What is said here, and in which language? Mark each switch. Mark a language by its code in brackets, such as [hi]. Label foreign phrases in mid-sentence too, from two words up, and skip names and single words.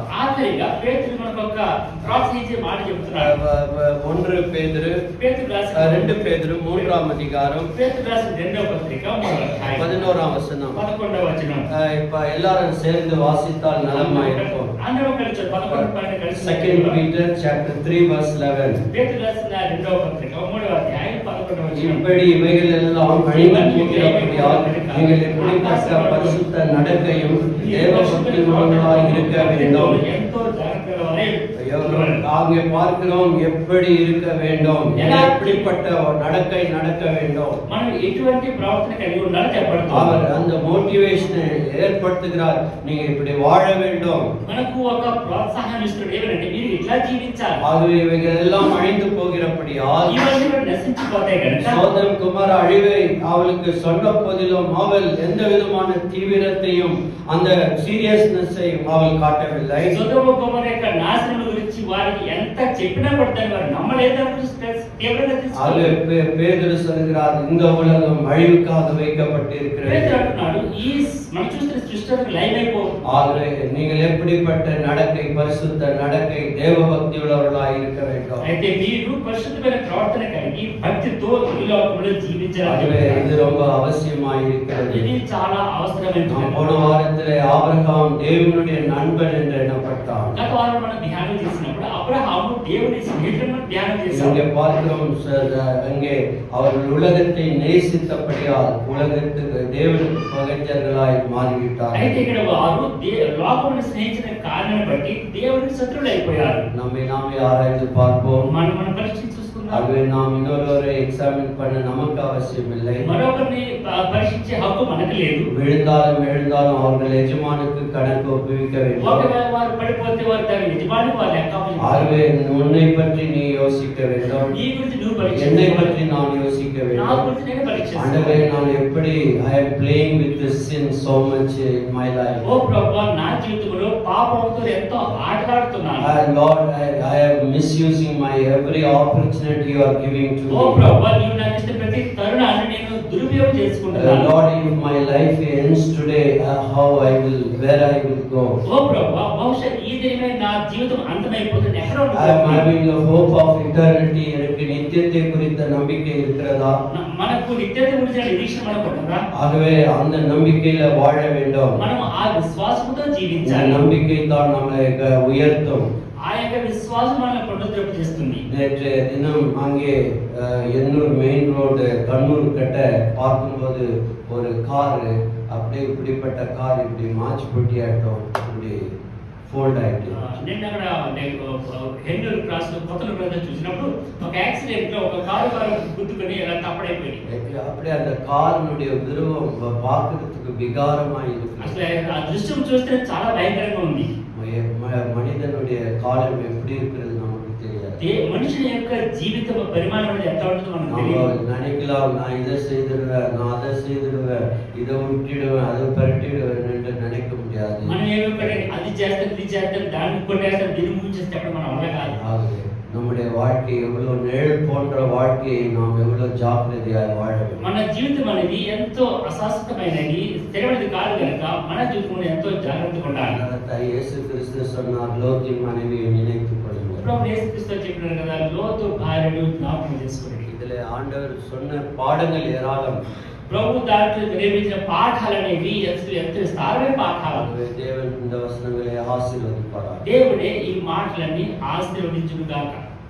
[te] ఆఖరిగా పేతురు మనకు ఒక ప్రోత్సహించే మాట చెప్తున్నాడు. [ta] 1 பேதுரு, [te] పేతురు రాసిన [ta] 2 பேதுரு 3ஆம் அதிகாரம், [te] పేతురు రాసిన 2వ పత్రిక 3వ అధ్యాయం 11ஆம் వచనం. 11వ వచనం. [ta] இப்ப எல்லாரும் சேர்ந்து வாசித்தால் நலமா இருக்கும். [te] అందరం కలిసి 11 పైన కలిసి [en] 2 Peter chapter 3 verse 11. [te] పేతురు రాసిన 2వ పత్రిక 3వ అధ్యాయం 11వ వచనం. [ta] இப்படி இவைகள் எல்லாம் அழிந்து போகிறபடியால் நீங்கள் எப்படிப்பட்ட பரிசுத்த நடக்கையும் தேவ பக்தி உள்ளவர்களாய் இருக்க வேண்டும். [te] ఎంతో జాగ్రత్తగా ఉండాలి. [ta] அங்கே பார்க்கிறோம் எப்படி இருக்க வேண்டும், எப்படிப்பட்ட நடக்கை நடக்க வேண்டும். [te] మనం ఎటువంటి ప్రవర్తన కలిగి ఉండాలో చెప్పబడుతుంది. [ta] அவர் அந்த மோட்டிவேஷனை ஏற்படுத்துகிறார். நீங்க இப்படி வாழ வேண்டும். [te] మనకు ఒక ప్రోత్సాహం ఇస్తున్నాడు. ఏమంటే మీరు ఇట్లా జీవించాలి. [ta] ஆகவே இவைகள் எல்லாம் அழிந்து போகிறபடியால் [te] ఇవన్నీ కూడా నశించిపోతాయి కనుక [ta] சோதம் குமார அழிவை அவளுக்கு சொன்ன போதிலும் அவள் எந்த விதமான தீவிரத்தையும் அந்த சீரியஸ்னஸையும் அவள் காட்டவில்லை. [te] సొదొమ గొమొర్రా యొక్క నాశనం గురించి వారికి ఎంత చెప్పినా కూడా దాన్ని వారు నమ్మలేదని తీవ్రంగా తీసుకున్నారు. [ta] పేతురు சொல்கிறார், இந்த உலகம் அழிவுக்காக வைக்கப்பட்டிருக்கிறது. [te] పేతురు అంటున్నాడు, ఈ మనం చూస్తున్న సృష్టి లైవ్ అయిపోతుంది. [ta] ஆகவே நீங்கள் எப்படிப்பட்ட நடக்கை, பரிசுத்த நடக்கை, தேவ பக்தி உள்ளவர்களாய் இருக்க வேண்டும். [te] అయితే మీరు పరిశుద్ధమైన ప్రవర్తన కలిగి భక్తితో ఈ లోకంలో జీవించాలి. [ta] ஆகவே இது ரொம்ப அவசியமாய் இருக்கிறது. [te] ఇది చాలా అవసరమైనది. [ta] நாம் போன வாரத்திலே ஆபிரகாம் தேவனுடைய நண்பன் என்று எண்ணப்பட்டான். [te] గత వారం మనం ధ్యానం చేసినప్పుడు అబ్రహాము దేవుని స్నేహితుడని ధ్యానం చేశాం. [ta] இங்கே பார்க்கிறோம், அங்கே அவர்கள் உலகத்தை நேசித்தபடியால் உலகத்துக்கு தேவனுக்கு பகைஞர்களாய் மாறிவிட்டார். [te] అయితే ఇక్కడ వారు లోకమును స్నేహించిన కారణాన్ని బట్టి దేవునికి శత్రువులు అయిపోయారు. [ta] நம்மை நாமே ஆராய்ந்து பார்ப்போம். [te] మనం పరీక్షించి చూసుకుందాం. [ta] ஆகவே நாம் இன்னொருவரை எக்ஸாமின் பண்ண நமக்கு அவசியம் இல்லை. [te] మరొకరిని పరీక్షించే హక్కు మనకు లేదు. [ta] விழுந்தாலும் எழுந்தாலும் அவர்கள் எஜமானுக்கு கணக்கு ஒப்புவிக்க வேண்டும். [te] ఒకవేళ వారు పడిపోతే వారు దాని యజమానికి వారు లెక్క అప్పగించాలి. [ta] ஆகவே உன்னை பற்றி நீ யோசிக்க வேண்டும். [te] నీ గురించి నువ్వు పరీక్షించు. [ta] என்னை பற்றி நான் யோசிக்க [te] నా [ta] வேண்டும். [te] గురించి నేను పరీక్షిస్తాను. [ta] ஆண்டவரே, நான் எப்படி [en] I am playing with this sin so much in my life. [te] ఓ ప్రభువా, నా జీవితంలో పాపంతో ఎంతో ఆటలాడుతున్నాను. [en] Lord, I am misusing my every opportunity you are giving to [te] ఓ [en] me. [te] ప్రభువా, నీవు నాకు ఇచ్చిన ప్రతి తరుణాన్ని నేను దురుపయోగం చేసుకుంటున్నాను. [en] Lord, if my life ends today, where I will go. [te] ఓ ప్రభువా, బహుశా ఈ దినమే నా జీవితం అంతమైపోతుంది. ఎక్కడ [en] I am having the hope of eternity. [ta] எனக்கு நித்தியத்தை குறித்த நம்பிக்கை இருக்கிறதா? [te] మనకు నిత్యత గురించిన నిరీక్షణ మనకు ఉన్నదా? [ta] ஆகவே அந்த நம்பிக்கையில வாழ வேண்டும். [te] మనం ఆ విశ్వాసంతో [ta] இந்த [te] జీవించాలి. [ta] நம்பிக்கை தான் நம்மளை உயர்த்தும். [te] ఆ యొక్క విశ్వాసం మనల్ని పునరుద్ధరణ చేస్తుంది. [ta] நேற்று தினம் அங்கே எண்ணூர் மெயின் ரோடு கண்ணூர் கிட்ட பார்க்கும்போது ஒரு கார் அப்படியே இப்படிப்பட்ட கார் இப்படி மாச்சு பொட்டியாட்டம் இப்படி [te] ఫోల్డ్ అయ్యింది. నేను అక్కడ హెన్నూరు క్రాస్ కొత్తలు బ్రదర్ చూసినప్పుడు ఒక యాక్సిడెంట్ లో ఒక కారు గుద్దుకొని అలా తప్పడైపోయింది. [ta] அப்படியே அந்த காரினுடைய உருவம் பார்க்கிறதுக்கு விகாரமா இருக்கு. [te] అసలు ఆ దృశ్యం చూస్తే చాలా భయంకరంగా ఉంది. [ta] மனிதனுடைய காலம் எப்படி இருக்கிறது நமக்கு தெரியாது. [te] మనుషుని యొక్క జీవిత పరిమాణం ఎంత ఉంటుందో మనకు తెలియదు. [ta] நினைக்கலாம், நான் இதை செய்திடுவேன், நான் அதை செய்திடுவேன், இதை விட்டுடுவேன், அதை பரட்டிடுவேன் என்று நினைக்க முடியாது. [te] మనం ఏమో అది చేస్తాం, ఇది చేస్తాం, దాన్ని కొట్టేస్తాం, దీన్ని ముగించేస్తాం, మనం వల్ల కాదు. [ta] நம்முடைய வாழ்க்கை எவ்வளவு நிழல் போன்ற வாழ்க்கையை நாம் எவ்வளவு ஜாக்கிரதையாய் வாழ வேண்டும். [te] మన జీవితం అనేది ఎంతో అశాశ్వతమైనది, స్థిరమైనది కాదు కనుక మన జీవితంలో ఎంతో జాగ్రత్తగా ఉండాలి. [ta] இயேசு கிறிஸ்து சொன்னார், லோத்தின் மனைவியை நினைத்துக் கொள்ளுங்கள். [te] ప్రభు యేసు క్రీస్తు చెప్పినారు కదా, లోతు భార్యను జ్ఞాపకం చేసుకోండి. [ta] இதுல ஆண்டவர் சொன்ன பாடங்கள் ஏராளம். [te] ప్రభు దాంట్లో నిర్మించిన పాఠాలు అనేవి ఎంత విస్తారమైన పాఠాలు. [ta] தேவன் இந்த வசனங்களை ஆசீர்வதிப்பார். [te] దేవుడే ఈ మాటలన్నీ ఆశీర్వదించును గాక.